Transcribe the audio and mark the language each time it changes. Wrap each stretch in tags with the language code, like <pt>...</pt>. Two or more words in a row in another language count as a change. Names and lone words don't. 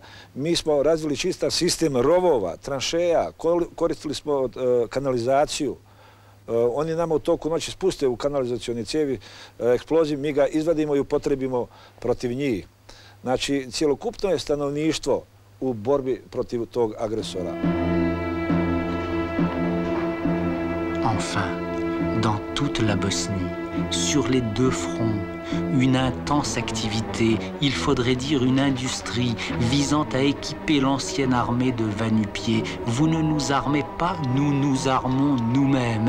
<bs>Mi smo razvili čitav sistem rovova, tranšeja, koristili smo kanalizaciju. Oni nama u toku noći spuste u kanalizacioni cijevi eksploziv, mi ga izvadimo i upotrebimo protiv njih. Znači, cijelokupno je stanovništvo u borbi protiv tog agresora.</bs> <fr>Enfin, dans toute la Bosnie, sur les 2 fronts, une intense activité, il faudrait dire une industrie, visant à équiper l'ancienne armée de va-nu-pieds. Vous ne nous armez pas, nous nous armons nous-mêmes.</fr>